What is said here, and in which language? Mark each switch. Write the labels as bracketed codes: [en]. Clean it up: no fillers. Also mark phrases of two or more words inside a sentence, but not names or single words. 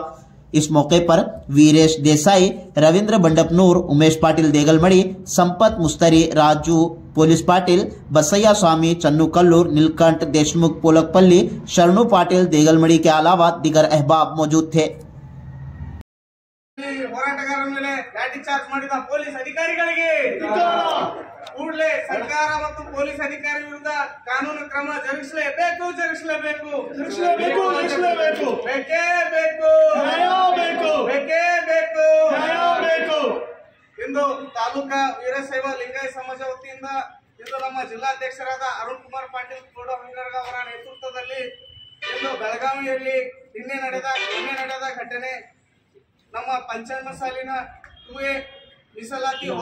[ur] اس موقع پر ویریش دیسائی، رویندر بنڈپنور، امیش پاٹل دیگلمڑی، سمپت مستری، راجو پولیس پاٹل، بسیا سوامی، چنو کلور، نیل کنٹھ دیش مکھ پولکپلی، شرنو پاٹل دیگلمڑی کے علاوہ دیگر احباب موجود تھے. [kn] ಹೋರಾಟಗಾರರ ಮೇಲೆ ಲಾಠಿ ಚಾರ್ಜ್ ಮಾಡಿದ ಪೊಲೀಸ್ ಅಧಿಕಾರಿಗಳಿಗೆ ಕೂಡಲೇ ಸರ್ಕಾರ ಮತ್ತು ಪೊಲೀಸ್ ಅಧಿಕಾರಿ ವಿರುದ್ಧ ಕಾನೂನು ಕ್ರಮ ಜರುಗಿಸಲೇಬೇಕು ಬೇಕೇ ಬೇಕು ಇಂದು ತಾಲೂಕಾ ವೀರಶೈವ ಲಿಂಗಾಯತ ಸಮಾಜ ವತಿಯಿಂದ ಇಂದು ನಮ್ಮ ಜಿಲ್ಲಾಧ್ಯಕ್ಷರಾದ ಅರುಣ್ ಕುಮಾರ್ ಪಾಟೀಲ್ ಕೋಡಹಂಗರ್ಗ ಅವರ ನೇತೃತ್ವದಲ್ಲಿ ಇಂದು ಬೆಳಗಾವಿಯಲ್ಲಿ ನಿನ್ನೆ ನಡೆದ ಘಟನೆ ನಮ್ಮ ಪಂಚಾಯತ್ ಸಾಲಿನ 2A ಮೀಸಲಾತಿ